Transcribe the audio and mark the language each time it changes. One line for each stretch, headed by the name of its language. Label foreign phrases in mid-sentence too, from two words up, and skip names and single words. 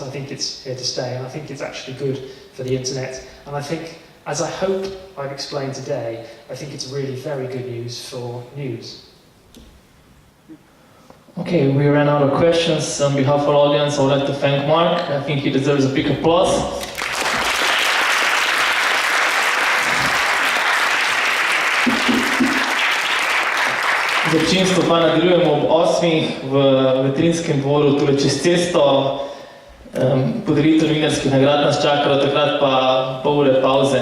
English: I think it's here to stay, and I think it's actually good for the internet. And I think, as I hope I've explained today, I think it's really very good news for news. Okay, we ran out of questions. On behalf of our audience, I would like to thank Mark. I think he deserves a big applause.
Slovenian: Z občinstvom pa nadaljujemo ob 8. v Vetrinjskem dvoru, tule čez cesto. Podelitev novinarskih nagrad nas čaka, do takrat pa pol ure pauze.